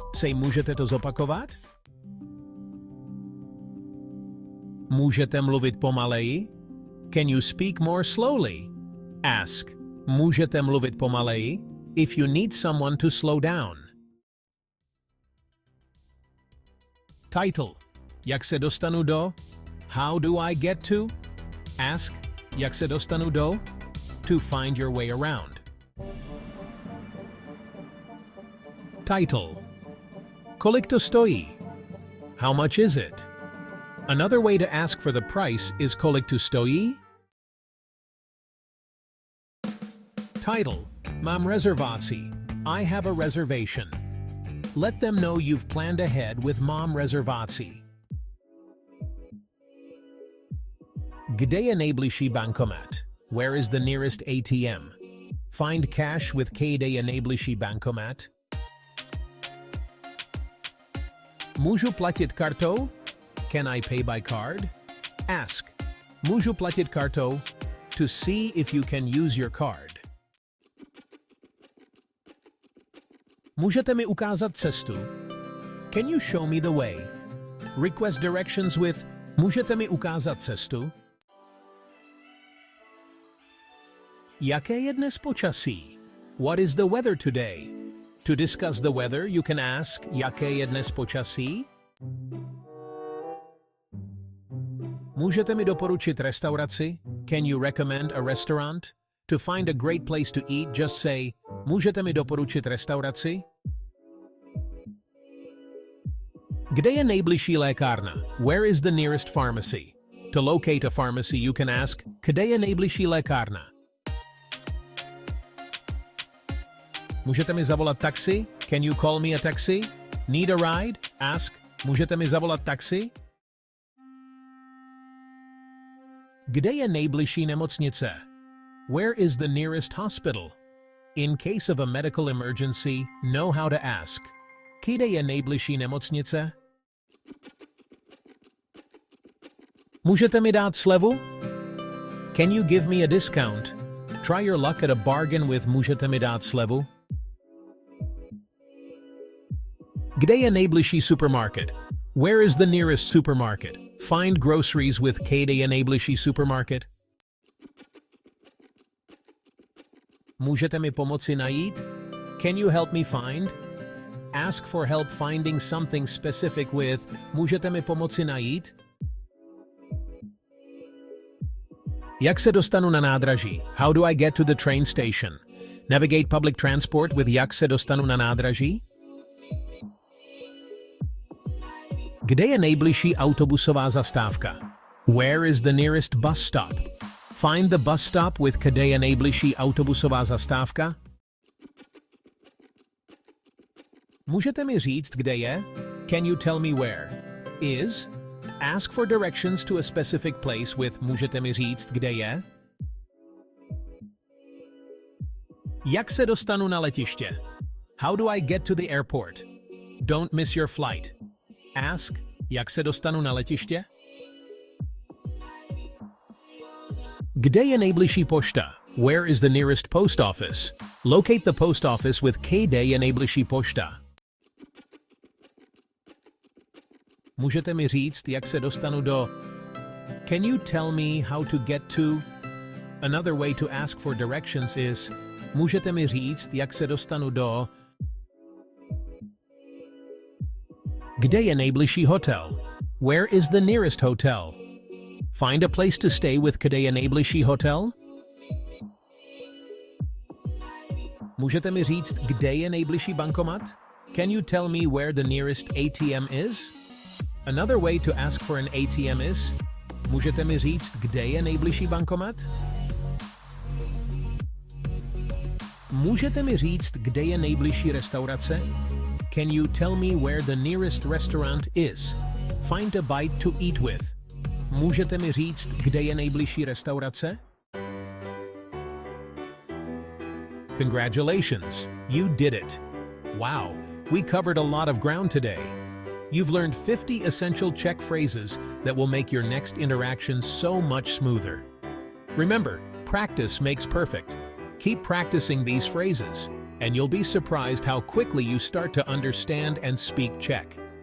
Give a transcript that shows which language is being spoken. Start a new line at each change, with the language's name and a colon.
English: Say
Czech: můžete to zopakovat? Můžete mluvit pomaleji?
English: Can you speak more slowly? Ask
Czech: můžete mluvit pomaleji
English: if you need someone to slow down. Title.
Czech: Jak se dostanu do?
English: How do I get to? Ask
Czech: jak se dostanu do
English: to find your way around. Title.
Czech: Kolik to stojí?
English: How much is it? Another way to ask for the price is
Czech: kolik to stojí?
English: Title.
Czech: Mám rezervaci.
English: I have a reservation. Let them know you've planned ahead with
Czech: Mom rezervací. Kde je nejbližší bankomat?
English: Where is the nearest ATM? Find cash with
Czech: kde je nejbližší bankomat. Můžu platit kartou?
English: Can I pay by card? Ask.
Czech: Můžu platit kartou?
English: To see if you can use your card.
Czech: Můžete mi ukázat cestu?
English: Can you show me the way? Request directions with
Czech: můžete mi ukázat cestu? Jaké je dnes počasí?
English: What is the weather today? To discuss the weather, you can ask
Czech: jaké je dnes počasí? Můžete mi doporučit restauraci?
English: Can you recommend a restaurant? To find a great place to eat, just say
Czech: můžete mi doporučit restauraci? Kde je nejbližší lékárna?
English: Where is the nearest pharmacy? To locate a pharmacy, you can ask
Czech: kde je nejbližší lékárna? Můžete mi zavolat taxi?
English: Can you call me a taxi? Need a ride? Ask
Czech: můžete mi zavolat taxi? Kde je nejbližší nemocnice?
English: Where is the nearest hospital? In case of a medical emergency, know how to ask.
Czech: Kde je nejbližší nemocnice? Můžete mi dát slevu?
English: Can you give me a discount? Try your luck at a bargain with
Czech: můžete mi dát slevu? Kde je nejbližší supermarket?
English: Where is the nearest supermarket? Find groceries with
Czech: kde je nejbližší supermarket? Můžete mi pomoci najít?
English: Can you help me find? Ask for help finding something specific with
Czech: můžete mi pomoci najít? Jak se dostanu na nádraží?
English: How do I get to the train station? Navigate public transport with
Czech: jak se dostanu na nádraží? Kde je nejbližší autobusová zastávka?
English: Where is the nearest bus stop? Find the bus stop with
Czech: kde je nejbližší autobusová zastávka? Můžete mi říct, kde je?
English: Can you tell me where? Is? Ask for directions to a specific place with
Czech: můžete mi říct, kde je? Jak se dostanu na letiště?
English: How do I get to the airport? Don't miss your flight. Ask,
Czech: jak se dostanu na letiště? Kde je nejbližší pošta?
English: Where is the nearest post office? Locate the post office with
Czech: kde je nejbližší pošta. Můžete mi říct, jak se dostanu do...
English: Can you tell me how to get to... Another way to ask for directions is...
Czech: Můžete mi říct, jak se dostanu do... Kde je nejbližší hotel?
English: Where is the nearest hotel? Find a place to stay with
Czech: kde je nejbližší hotel? Můžete mi říct, kde je nejbližší bankomat?
English: Can you tell me where the nearest ATM is? Another way to ask for an ATM is...
Czech: Můžete mi říct, kde je nejbližší bankomat? Můžete mi říct, kde je nejbližší restaurace?
English: Can you tell me where the nearest restaurant is? Find a bite to eat with.
Czech: Můžete mi říct, kde je nejbližší restaurace?
English: Congratulations, you did it. Wow, we covered a lot of ground today. You've learned 50 essential Czech phrases that will make your next interaction so much smoother. Remember, practice makes perfect. Keep practicing these phrases, and you'll be surprised how quickly you start to understand and speak Czech.